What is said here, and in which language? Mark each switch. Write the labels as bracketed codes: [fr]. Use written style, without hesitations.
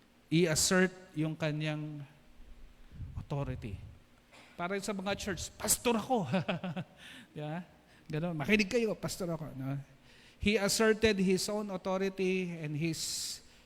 [tl] I-assert yung kanyang authority. Para sa mga church, pastor ako. Yeah? Ganun. Makinig kayo, pastor ako. No? [en] He asserted his own authority and his